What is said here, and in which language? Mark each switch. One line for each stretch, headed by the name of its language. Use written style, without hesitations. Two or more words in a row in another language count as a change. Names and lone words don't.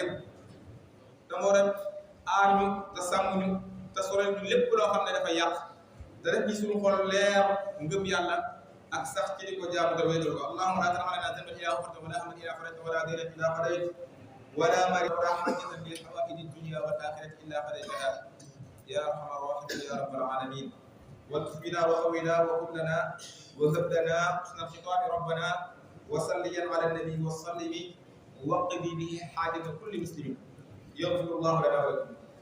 Wolof: yëpp te moo doon aar ñu te sàmm ñu te sorel ñu lépp loo xam ne dafa yàq te def ci suñu xol leer ngëm yàlla ak sax ci di ko jaamu te wéetal ko
Arabic: اللهم لا تدع لنا ذنبا إلا غفرته ولا هما إلا فرجته ولا دينا إلا قضيته ولا مريضا ولا حاجة من حوائج الدنيا والآخرة إلا قضيتها يا أرحم الراحمين يا رب العالمين والطف بنا وقونا وهب لنا وهب لنا حسن الختام ربنا وصليا على النبي وسلم وقضي به حاجة كل مسلم يغفر الله لنا ولكم